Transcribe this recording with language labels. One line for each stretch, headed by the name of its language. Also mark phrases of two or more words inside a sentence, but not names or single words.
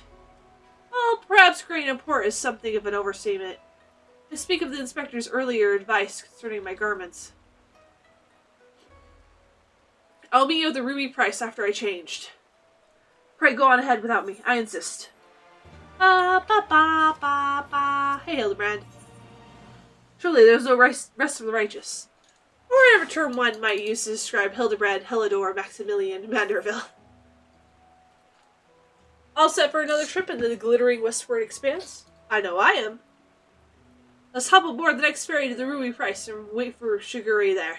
English: Well, perhaps great import is something of an overstatement. To speak of the inspector's earlier advice concerning my garments. I'll meet you at the ruby price after I changed. Pray go on ahead without me. I insist. Ba ba ba ba ba. Hey, Hildibrand. Surely there's no rest of the righteous. Or whatever term one might use to describe Hildibrand, Helidor, Maximilian, Manderville. All set for another trip into the glittering westward expanse? I know I am. Let's hop aboard the next ferry to the Ruby Price and wait for Shiguri there.